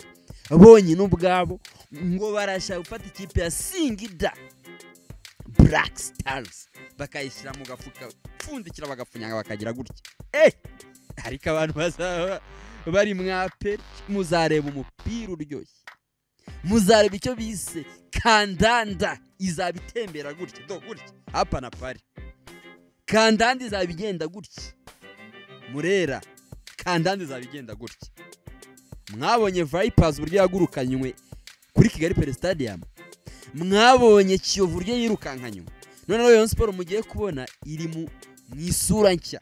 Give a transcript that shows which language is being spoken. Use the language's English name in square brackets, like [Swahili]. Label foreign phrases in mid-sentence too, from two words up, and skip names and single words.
[Kinyarwanda] Bonyine ubwabo ngo barashaka gufata ikipe ya Singida Black Stars bakayishyira mu gafuka pfundikira bagafunyanga bakagira gutya. Ariko abantu bazaba bari mwape, muzareba umupira uryoshye, muzareba icyo bise kandanda izabitembera gutya gutya hapa na pari. Kandanda izabigenda gutya, Murera kandanda izabigenda gutya. Mwabonye Vipers buryo yagurukanywe kuri Kigali Pele Stadium, mwabonye Kiyovu buryo yirukankanywe. None Rayon Sport mugiye kubona iri mu isura nshya.